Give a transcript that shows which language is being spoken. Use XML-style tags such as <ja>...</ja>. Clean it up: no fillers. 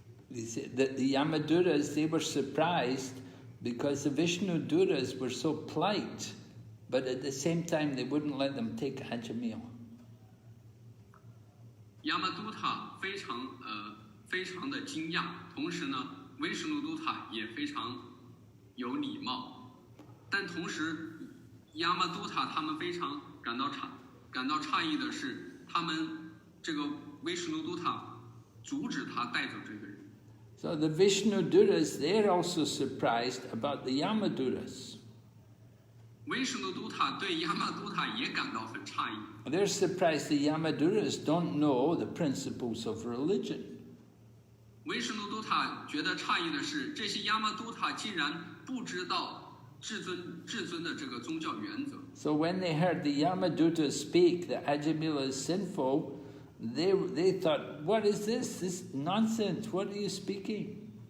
<en>The Yamadutas, they were surprised because the Vishnu Dutas were so polite, but at the same time they wouldn't let them take Ajāmila.</en> <zh>亚玛都塔非常的惊讶，同时呢，威什努都塔也非常有礼貌，但同时，亚玛都塔他们非常感到诧异的是，他们这个威什努都塔阻止他带走这个人。</zh> <en>So the Vishnu Dutas, they're also surprised about the Yamadutas.</en> <zh>威什努都塔对亚玛都塔也感到很诧异。</zh> <en>They're surprised the Yamadutas don't know the principles of religion.</en> <zh>威什努都塔觉得诧异的是，这些亚玛都塔竟然不知道至尊的这个宗教原则。</zh> <en>So when they heard the Yamadutta speak that Ajāmila is sinful, they thought, what is this? This nonsense, what are you speaking?</en>